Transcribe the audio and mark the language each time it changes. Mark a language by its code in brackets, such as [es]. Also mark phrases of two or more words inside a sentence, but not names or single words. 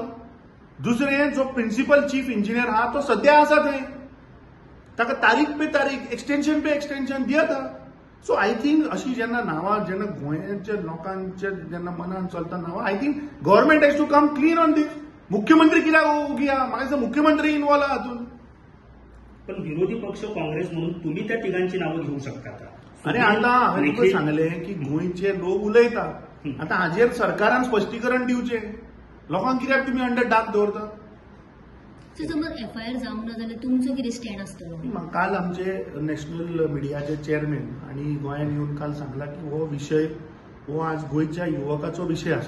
[kok] दुसरें जो [en] principal chief engineer [kok] आहा तो सद्या आसा थंय, ताका [hi] तारीख पे तारीख, एक्सटेन्शन पे एक्सटेन्शन [kok] दियत आहा. [en] so I think [kok] अशी जेन्ना नांवां जेन्ना गोंयच्या लोकांच्या जेन्ना मनान चलता नांवां, [en] I think government has to come clean on this. [kok] मुख्यमंत्री कित्याक उगी आहा? म्हाका दिसता मुख्यमंत्री इन्वॉल्व आहा हातून. [mr] पण विरोधी पक्ष काँग्रेस म्हणून तुम्ही त्या तिघांची नावं घेऊ शकता का? [kok] अरे आता हांवें तुका सांगलें की गोंयचे लोक उलयता. आतां हाचेर सरकारान स्पश्टीकरण दिवचें. लोकांक कित्याक तुमी [en] under dark [kok] दवरता? समज FIR जावंक ना जाल्यार तुमचो कितें स्टँड आसतलो? काल आमचे नॅशनल मिडियाचे चेअरमॅन आनी गोंयांत येवन काल सांगला की हो विशय हो आज गोंयच्या युवकाचो विशय आसा.